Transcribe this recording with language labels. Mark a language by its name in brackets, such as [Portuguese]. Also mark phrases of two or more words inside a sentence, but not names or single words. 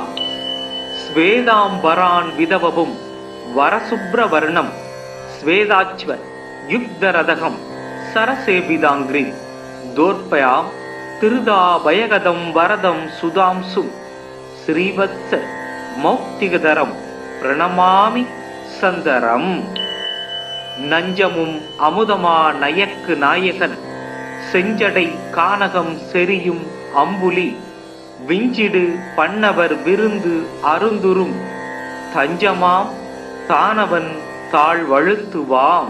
[Sanskrit] स्वेदांबरान् विदवपुं वरशुभ्रवर्णं स्वेदाच्व युग्धरदहं सरसेविताङ्घ्रिं दोर्पयां तिरुदाभयगदं वरदं सुधांशुं श्रीवत्स मौक्तिकधरं प्रणमामि सन्दरम्। [Tamil] நஞ்சமும் அமுதமா நயக்கு நாயகன் செஞ்சடை கானகம் செரியும் அம்புலி விஞ்சிடு பண்ணவர் விருந்து அருந்துரும் தஞ்சமாம் தானவன் தாழ்வழுத்துவாம்.